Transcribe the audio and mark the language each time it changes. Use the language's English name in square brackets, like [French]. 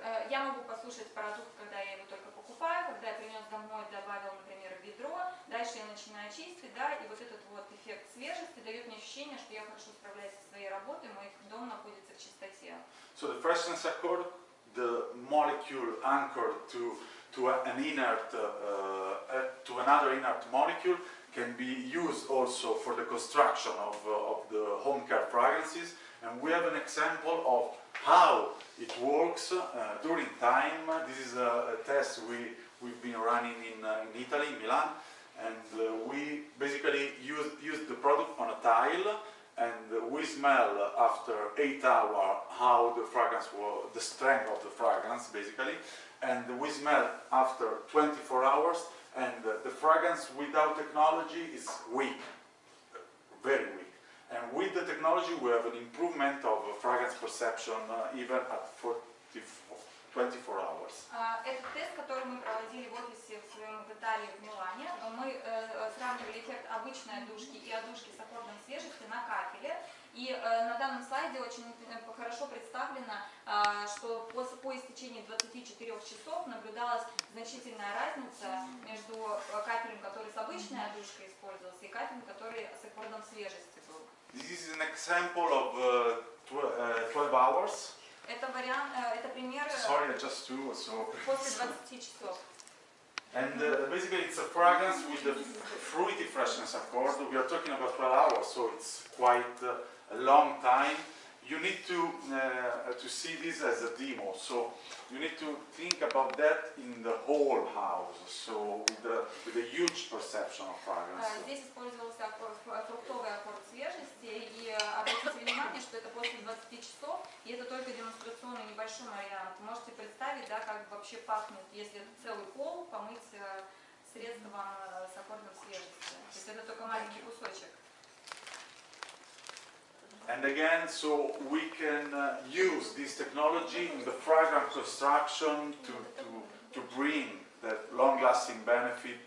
[Russian] Я могу послушать продукт, когда я его только покупаю, когда я принес домой, добавил, например, в ведро, дальше я начинаю чистить, да, и вот этот вот эффект свежести дает мне ощущение, что я хорошо справляюсь со своей работой, мой дом находится в чистоте. [English] So the freshness accord, the molecule anchored to an inert, to another inert molecule, can be used also for the construction of the home care fragrances, and we have an example of how it works during time. This is a test we've been running in Italy, in Milan, and we basically use the product on a tile, and we smell after 8 hours how the fragrance was, the strength of the fragrance basically, and we smell after 24 hours, and the fragrance without technology is weak, very weak. And with the technology we have an improvement of fragrance perception even at 24 hours. [Russian] Этот тест, который мы проводили в офисе в Италии, в Милане, мы сравнивали эффект обычной одушки и одушки с аккордом свежести на кафеле. И на данном слайде очень хорошо представлено, что по истечении 24 часов наблюдалась значительная разница между кафелем, который с обычной одушкой использовался, и кафелем, который с аккордом свежести был. [English] This is an example of 12 hours. [Russian] Это вариант, это пример [English] Sorry, just two, so. [Russian] после 20 часов. [English] And basically it's a fragrance with the fruity freshness accord. We are talking about 12 hours, so it's quite a long time. You need to see this as a demo, so you need to think about that in the whole house, so with a huge perception of fragrance. [Russian] Здесь использовался фруктовый аккорд свежести, и обратите внимание, что это после 20 часов, и это только демонстрационный небольшой вариант. Можете представить, да, как вообще пахнет, если целый пол помыть средством с аккордом свежести. То есть это только маленький кусочек. [English] And again, so we can use this technology in the fragrance construction to bring that long-lasting benefit.